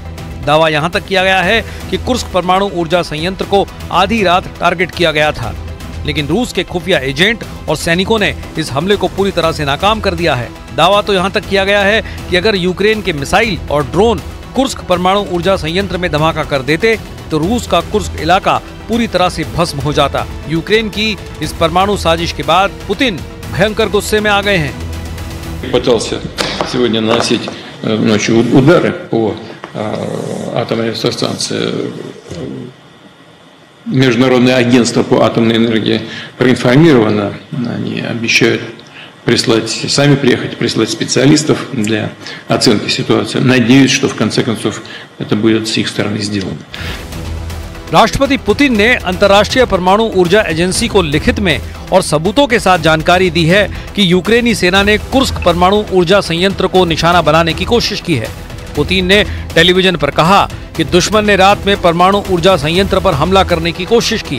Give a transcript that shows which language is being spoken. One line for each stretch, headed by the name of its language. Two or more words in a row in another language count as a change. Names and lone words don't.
Hindi: दावा यहां तक किया गया है कि कुर्स्क परमाणु ऊर्जा संयंत्र को आधी रात टारगेट किया गया था, लेकिन रूस के खुफिया एजेंट और सैनिकों ने इस हमले को पूरी तरह से नाकाम कर दिया है। दावा तो यहां तक किया गया है कि अगर यूक्रेन के मिसाइल और ड्रोन कुर्स्क परमाणु ऊर्जा संयंत्र में धमाका कर देते तो रूस का कुर्स्क इलाका पूरी तरह से भस्म हो जाता। यूक्रेन की इस परमाणु साजिश के बाद पुतिन भयंकर गुस्से में आ गए हैं।
Russian: атомной электростанции. Международное агентство по атомной энергии проинформировано. Они обещают прислать, сами приехать, прислать специалистов для оценки ситуации. Надеюсь, что в конце концов это будет с их стороны сделано.
Hindi: राष्ट्रपति पुतिन ने अंतर्राष्ट्रीय परमाणु ऊर्जा एजेंसी को लिखित में और सबूतों के साथ जानकारी दी है कि यूक्रेनी सेना ने कुर्स्क परमाणु ऊर्जा संयंत्र को निशाना बनाने की कोशिश की है। पुतिन ने टेलीविजन पर कहा कि दुश्मन ने रात में परमाणु ऊर्जा संयंत्र पर हमला करने की कोशिश की।